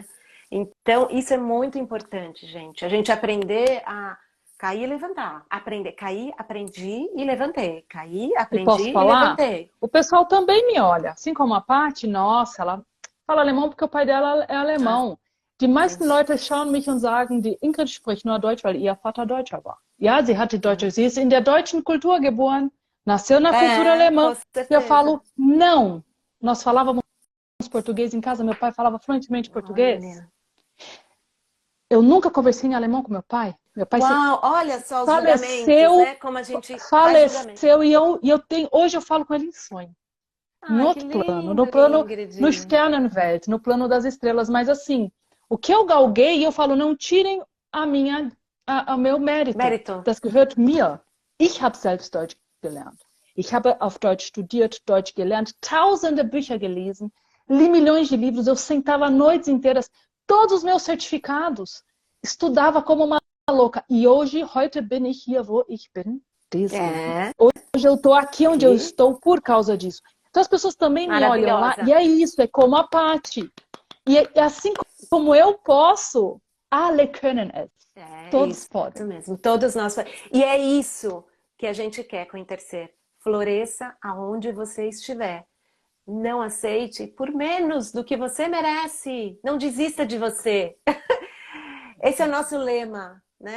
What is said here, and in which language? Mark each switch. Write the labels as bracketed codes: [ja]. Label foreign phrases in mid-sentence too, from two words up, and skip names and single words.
[pt] Então, isso é muito importante, gente. A gente aprender a cair e levantar. Aprender, cair, aprendi e levantei. Caí, E posso aprendi e falar? levantei. O pessoal também me olha, assim como a Paty, nossa, ela fala alemão porque o pai dela é alemão. [de] Die meisten Leute schauen mich und sagen, die Ingrid spricht nur Deutsch, weil ihr Vater Deutscher war. Ja, sie hat die deutsche, sie ist in der deutschen Kultur geboren, [pt] nasceu na cultura alemã. E eu falo, não. Nós falávamos português em casa, meu pai falava fluentemente português. Olha. Eu nunca conversei em alemão com meu pai. Meu pai Uau, olha só os faleceu, julgamentos, né? Como a gente faleceu e eu tenho, hoje eu falo com ele em sonho. Em Ai, que outro plano, lindo, Ingrid. no Sternenwelt, no plano das estrelas, mas assim, o que eu galguei, eu falo, não tirem o meu mérito. [de] Das gehört mir. Ich habe selbst Deutsch gelernt. Ich habe auf Deutsch studiert, Deutsch gelernt, tausende Bücher gelesen, [pt] li milhões de livros, eu sentava noites inteiras, todos os meus certificados, estudava como uma louca. E hoje, [de] heute bin ich hier, wo ich bin, deswegen. [pt] Hoje eu estou aqui onde eu estou por causa disso. Então as pessoas também me olham lá, e é isso, é como a Paty. E assim como eu posso, [de] alle können es. [pt] Todos podem. Isso mesmo, todos nós. E é isso que a gente quer com o Intercer. Floresça aonde você estiver. Não aceite por menos do que você merece. Não desista de você. Esse é o nosso lema, né?